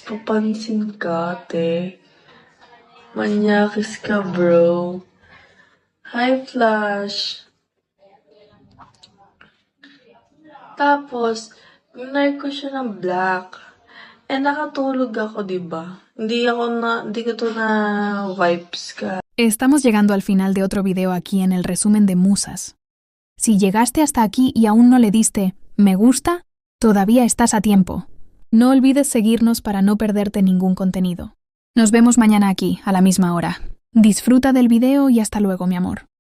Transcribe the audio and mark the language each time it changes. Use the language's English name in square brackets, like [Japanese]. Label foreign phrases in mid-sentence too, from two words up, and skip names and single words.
[Filipino] Papansin ka, ate. Manyakis ka, bro. Hi, Flash. Tapos, minark ko siya ng black. Nakatulog ako, diba? Hindi ko to na vibes ka. [Spanish] Estamos llegando al final de otro video aquí en el resumen de Musas. Si llegaste hasta aquí y aún no le diste me gusta, todavía estás a tiempo. No olvides seguirnos para no perderte ningún contenido. Nos vemos mañana aquí, a la misma hora. Disfruta del video y hasta luego, mi amor.